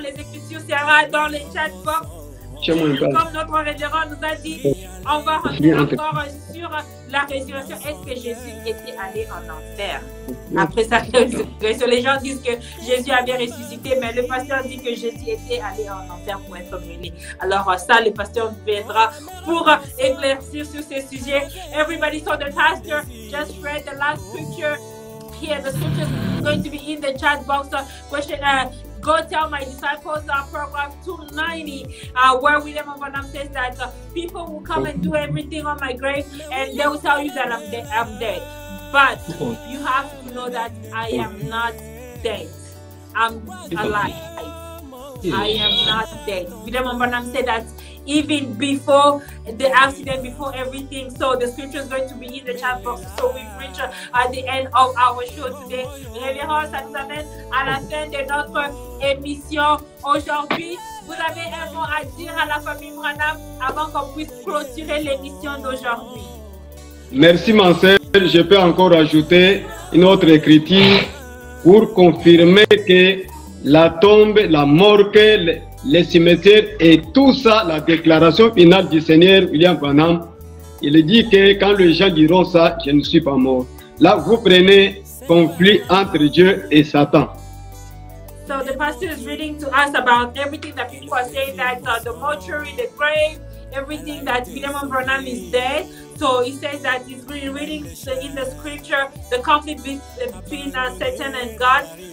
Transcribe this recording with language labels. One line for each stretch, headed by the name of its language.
French: Les écritures sera dans les chat box. Comme notre révérend nous a dit, on va revenir encore sur la résurrection. Est-ce que Jésus était allé en enfer? Après sa résurrection, les gens disent que Jésus avait ressuscité, mais le pasteur dit que Jésus était allé en enfer pour être brûlé. Alors ça, le pasteur viendra pour éclaircir sur ces sujets.
English: Everybody, so the pastor just read the last scripture here. The scripture is going to be in the chat box. Question, go tell my disciples, program 290, where William of Branham says that people will come and do everything on my grave, and they will tell you that I'm dead. But you have to know that I am not dead. I'm alive. I am not dead. William of Branham said that even before the accident, before everything. So the scripture is going to be in the chat box. So we've reached at the end of our show today.
French: Révérend, ça nous amène à la fin de notre émission aujourd'hui. Vous avez un mot à dire à la famille Branham avant qu'on puisse clôturer l'émission d'aujourd'hui? Merci ma sœur. Je peux encore ajouter une autre écriture pour confirmer que la tombe, la morgue, les cimetières et tout ça, la déclaration finale du Seigneur William Branham, il dit que quand les gens diront ça, je ne suis pas mort. Là, vous prenez conflit entre Dieu et Satan.
English: So the pastor is reading to us about everything that people are saying, that the mortuary, the grave, everything that William Branham is dead. So he says that he's reading in the scripture the conflict between Satan and God.